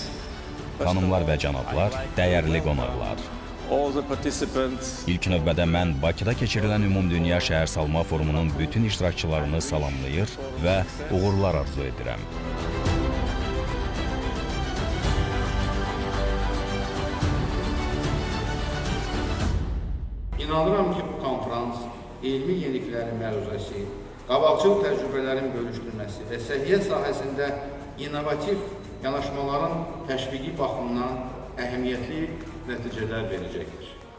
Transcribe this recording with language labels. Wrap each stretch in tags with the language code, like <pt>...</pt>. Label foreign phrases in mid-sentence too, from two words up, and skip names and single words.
<az>Xanımlar və cənablar, dəyərli qonaqlar.</az> <en>all the participants,</en> <az>İlk növbədə mən Bakıda keçirilən Ümumdünya Şəhərsalma Forumunun bütün iştirakçılarını salamlayır və uğurlar arzu edirəm. İnanıram ki, bu konferans elmi yeniliklərin məruzəsi, qabaqcıl təcrübələrin bölüşdürməsi və səhiyyə sahəsində innovativ yanaşmaların təşviqi baxımından əhəmiyyətli nəticələr verəcəkdir.</az>